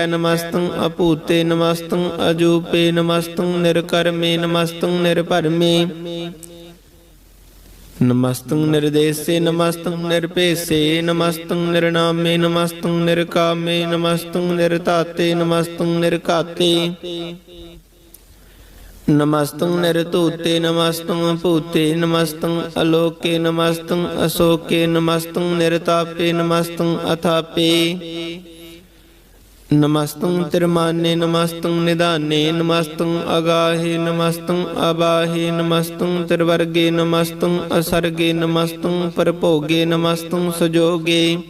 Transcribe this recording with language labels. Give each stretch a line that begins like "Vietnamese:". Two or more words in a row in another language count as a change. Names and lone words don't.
Braj: ਨਮਸਤੰ ਅਭੂਤੇ ਨਮਸਤੰ ਅਜੂਪੇ। ਨਮਸਤੰ ਨਿਰਕਰਮੇ ਨਮਸਤੰ ਨਿਰਭਰਮੇ। ਨਮਸਤੰ ਨਿਰਦੇਸੇ ਨਮਸਤੰ ਨਿਰਭੇਸੇ। ਨਮਸਤੰ ਨਿਰਨਾਮੇ ਨਮਸਤੰ ਨਿਰਕਾਮੇ। ਨਮਸਤੰ ਨਿਰਧਾਤੇ ਨਮਸਤੰ ਨਿਰਘਾਤੇ। नमस्तं निरतूते नमस्तं भूते नमस्तं अलोके नमस्तं अशोके नमस्तं निरतापे नमस्तं अथापे नमस्तं तिरमाने नमस्तं निदाने नमस्तं अगाहे नमस्तं अबाहे नमस्तं त्रिवर्गे नमस्तं असर्गे नमस्तं परभोगे नमस्तं सुजोगे